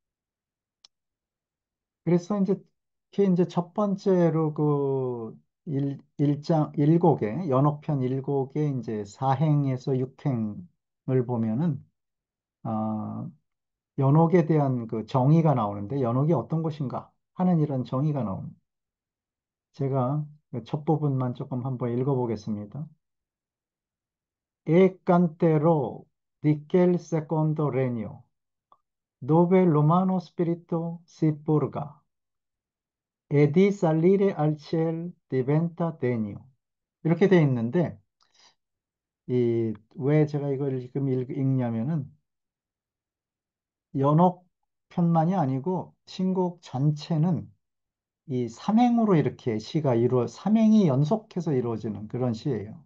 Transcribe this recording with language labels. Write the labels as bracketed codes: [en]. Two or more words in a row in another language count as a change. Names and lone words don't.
[ko] 그래서 이제 특히 이제 첫 번째로 그 일장 일곡의 연옥편 일곡의 이제 사행에서 육행을 보면은 아, 연옥에 대한 그 정의가 나오는데 연옥이 어떤 것인가 하는 이런 정의가 나옵니다. 제가 그첫 부분만 조금 한번 읽어보겠습니다. [it] E cantero di quel secondo regno, dove l'umano spirito si purga, e di salire al ciel diventa degno. [ko] 이렇게 돼 있는데, 왜 제가 이걸 지금 읽냐면은, 편만이 아니고 신곡 전체는 이 삼행으로 이렇게 삼행이 연속해서 이루어지는 그런 시예요.